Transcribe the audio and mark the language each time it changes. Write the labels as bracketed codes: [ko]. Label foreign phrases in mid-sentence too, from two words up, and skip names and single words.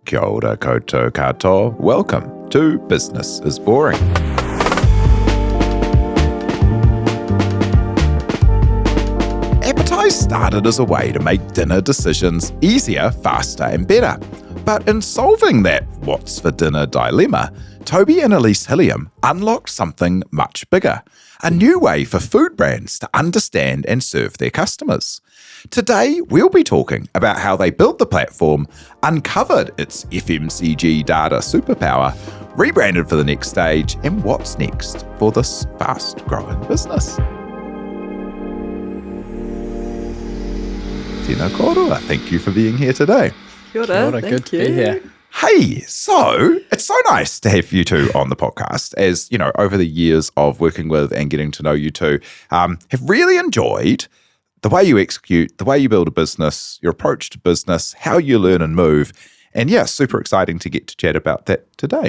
[mi] Kia ora koutou katoa. [en] Welcome to Business is Boring. Appetise started as a way to make dinner decisions easier, faster and better. But in solving that what's for dinner dilemma, Toby and Elise Hilliam unlocked something much bigger, a new way for food brands to understand and serve their customers. Today, we'll be talking about how they built the platform, uncovered its FMCG data superpower, rebranded for the next stage, and what's next for this fast-growing business. [mi] Tēnā kōrua, [en] thank you for being here today. [mi] Kia ora, [en] Good to be here. Hey, so it's so nice to have you two on the podcast. As you know, over the years of working with and getting to know you two, have really enjoyed the way you execute, the way you build a business, your approach to business, how you learn and move. And yeah, super exciting to get to chat about that today.